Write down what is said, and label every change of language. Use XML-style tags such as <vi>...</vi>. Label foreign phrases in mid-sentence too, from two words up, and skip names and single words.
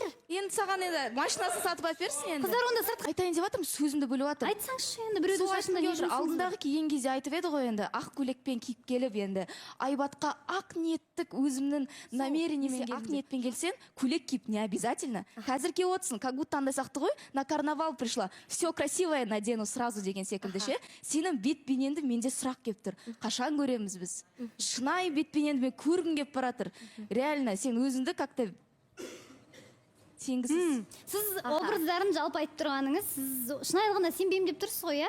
<kk>Енді саған енді машинасын сатып әперсің енді. Қыздар онда сыртқа айтайын деп жатырмын, сөзімді бөліп жатырмын. айтсаңшы енді біреудің шашында не жұмысыңыз бар? Алдындағы киген кезде айтып еді ғой енді, ақ көйлекпен киіп келіп енді Айбатқа ақ ниеттік өзімнің намерениемен ақ ниетпен келсең, көйлек киіп</kk> <ru>не обязательно.</ru> <kk>Қазір киіп отырсың,</kk> <ru>как будто</ru> <kk>андай сақты ғой,</kk> <ru>на карнавал пришла. Все красивое надену сразу</ru> <kk>деген секілді ше. Сенің бет-бейнеңді менде сұрақ келіп тұр. Қашан көреміз біз? Шынайы бет-бейнеңді мен көргім келіп баратыр. Реально сен өзіңді как-то теңгісіз. Сіз Аха. образдарын жалпы айтып тұрғаныңыз, сіз шын айтқанда сенбеймін деп тұрсыз ғой, иә?</kk>